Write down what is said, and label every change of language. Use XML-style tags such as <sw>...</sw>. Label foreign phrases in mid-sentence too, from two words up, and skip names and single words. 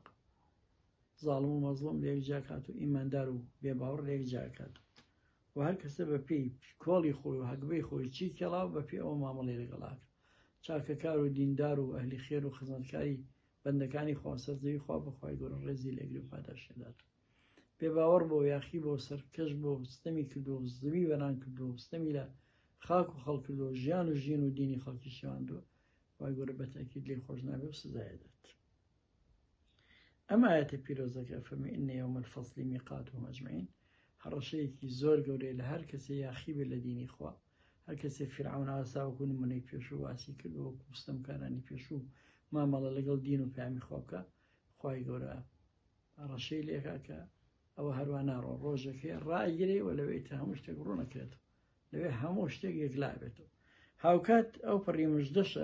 <ckb>زاڵم و مەزڵوم لێکجاکات و ئیماندار و بێباوەڕ لێکجاکات و هەر کەسە بە پێی کۆڵی خۆی و هەگبەی خۆی چی کێڵاو بە پێی ئەوە مامەڵی لەگەڵاکە چاکەکار و دیندار و ئەهلی خێر و خزمەتکاری بەندەکانی خوا سەرزەوی خوا بەخوای گەورە ڕێزی لێگری و پاداشێدات بێباوەڕ بۆ یاخی بۆ سەرکەش بۆ ستەمی کردو و زەوی وەران کردو و ستەمی لە خاک و خەڵ کردو و ژیان و ژین و دینی خەڵکی شێواندووە خوای گەورە بەتاکید لێی خۆش نابێ و سزایەدات ئەم ئاەتە پیرۆزەکە فەرمێ</ckb> <ar>إن يوم الفصل ميقاتهم أجمعين</ar> <ckb>هەڕەشەیەکی زۆر گەورەی لە هەر کەسێ یاخی بێت لە دینی خوا هەر کەسێ فیرعون ئاساوەکو نمونەی پێشوو واسی کردو وەکو ستەمکارانی پێشوو مامەڵە لەگەڵ دین و پەیامی خوا بکە خوای گەورە ڕەشەی لێکا کە ئەوە هەروە ناڕۆ ڕۆژەکەی ڕائگیرێ و لەوەی تە هەموو شتێک ڕوونەکرێتەوە لەوێ هەموو شتێک یەکلا بێتەوە هاوکات ئەو پڕی مژدەشە</ckb>